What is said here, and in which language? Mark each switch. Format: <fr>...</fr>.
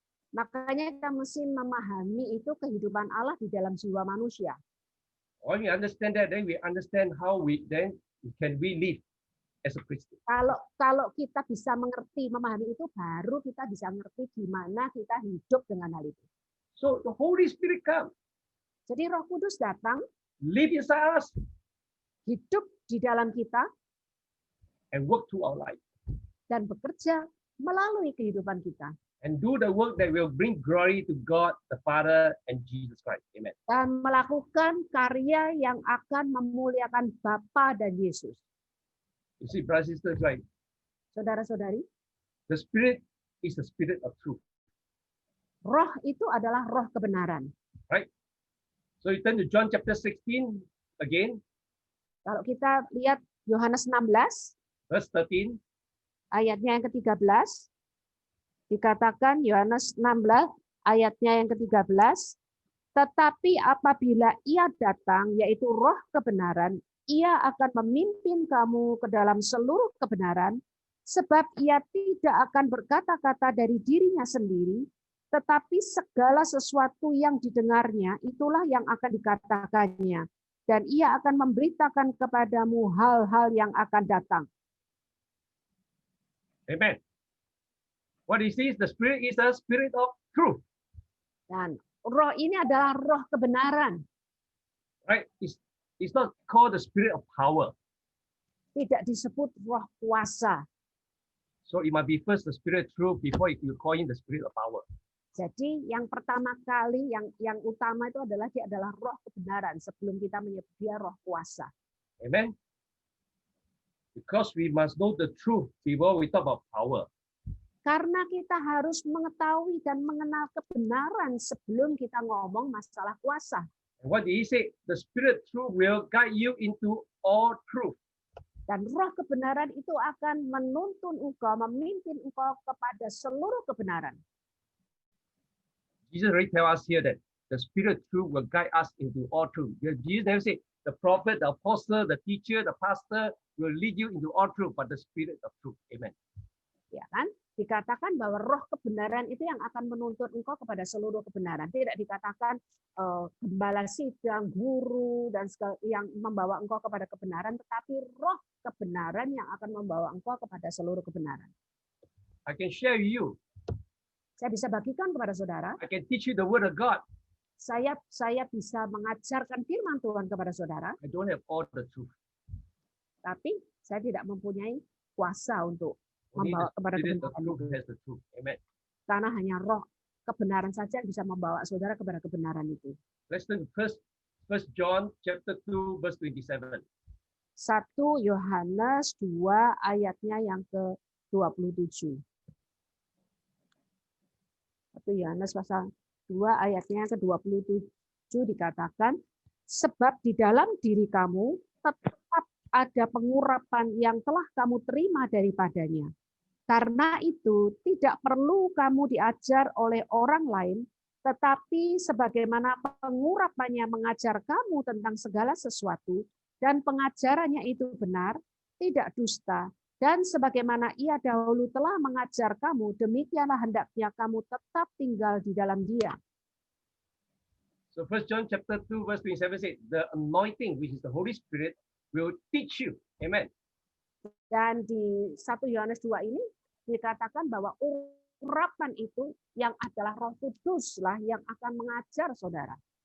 <id>Makanya kita mesti memahami itu kehidupan Allah di dalam jiwa manusia.</id> <en>When we understand that, then we understand how we can live as a Christian.</en> <id>Kalau kita bisa mengerti, memahami itu, baru kita bisa mengerti gimana kita hidup dengan hal itu.</id> <en>So the Holy Spirit come,</en> <id>Jadi Roh Kudus datang,</id> <en>live inside us,</en> <id>hidup di dalam kita,</id> <en>and work through our life,</en> <id>dan bekerja melalui kehidupan kita.</id> <en>and do the work that will bring glory to God the Father and Jesus Christ. Amen.</en> <id>Dan melakukan karya yang akan memuliakan Bapa dan Yesus.</id> <en>You see, brothers and sisters, right?</en> <id>Saudara-saudari,</id> <en>The Spirit is the Spirit of truth.</en> <id>roh itu adalah roh kebenaran.</id> <en>So you turn to John chapter 16 again,</en> <id>Kalau kita lihat Yohanes 16,</id> <en>verse 13.</en> <id>ayatnya yang ke-13, dikatakan Yohanes 16, ayatnya yang ke-13, tetapi apabila ia datang, yaitu roh kebenaran, ia akan memimpin kamu ke dalam seluruh kebenaran, sebab ia tidak akan berkata-kata dari dirinya sendiri, tetapi segala sesuatu yang didengarnya, itulah yang akan dikatakannya. Dan ia akan memberitakan kepadamu hal-hal yang akan datang.</id> <en>Amen. What is this? The Spirit is a Spirit of truth.</en> <id>Dan roh ini adalah roh kebenaran.</id> <en>Right? It's not called the Spirit of power.</en> <id>Tidak disebut roh kuasa.</id> <en>So it must be first the Spirit of truth before you call in the Spirit of power.</en> <id>Jadi yang pertama kali, yang utama itu adalah dia adalah roh kebenaran sebelum kita menyebut dia roh kuasa.</id> <en>Amen. Because we must know the truth before we talk about power.</en> <id>Karena kita harus mengetahui dan mengenal kebenaran sebelum kita ngomong masalah kuasa.</id> <en>And what did he say? The Spirit of truth will guide you into all truth.</en> <id>Dan roh kebenaran itu akan menuntun engkau, memimpin engkau kepada seluruh kebenaran.</id> <en>Jesus already tell us here that the Spirit of truth will guide us into all truth. Jesus never say the prophet, the apostle, the teacher, the pastor will lead you into all truth, but the Spirit of truth. Amen.</en> <id>Ya kan? Dikatakan bahwa roh kebenaran itu yang akan menuntun engkau kepada seluruh kebenaran. Tidak dikatakan gembala sidang, guru, dan yang membawa engkau kepada kebenaran, tetapi roh kebenaran yang akan membawa engkau kepada seluruh kebenaran.</id> <en>I can share with you.</en> <id>Saya bisa bagikan kepada saudara.</id> <en>I can teach you the word of God.</en> <id>Saya bisa mengajarkan firman Tuhan kepada saudara,</id> <en>I don't have all the truth.</en> <id>tapi saya tidak mempunyai kuasa untuk</id> <en>Only</en> <id>membawa</id> <en>the</en> <id>kepada</id> <en>Spirit of</en> <id>kebenaran.</id> <en>truth has the truth. Amen.</en> <id>Karena hanya roh kebenaran saja yang bisa membawa saudara kepada kebenaran itu.</id> <en>Let's turn to First John chapter 2 verse 27.</en> <id>1 Yohanes 2 ayatnya yang ke-27. 1 Yohanes pasal 2 ayatnya yang ke-27 dikatakan, sebab di dalam diri kamu tetap ada pengurapan yang telah kamu terima daripadanya. Karena itu tidak perlu kamu diajar oleh orang lain, tetapi sebagaimana pengurapannya mengajar kamu tentang segala sesuatu, dan pengajarannya itu benar, tidak dusta, dan sebagaimana ia dahulu telah mengajar kamu, demikianlah hendaknya kamu tetap tinggal di dalam dia.</id> <en>So First John chapter 2 verse 27 says, the anointing, which is the Holy Spirit, will teach you. Amen.</en> <id>Dan di 1 Yohanes 2 ini dikatakan bahwa urapan itu yang adalah Roh Kudus lah yang akan mengajar saudara.</id>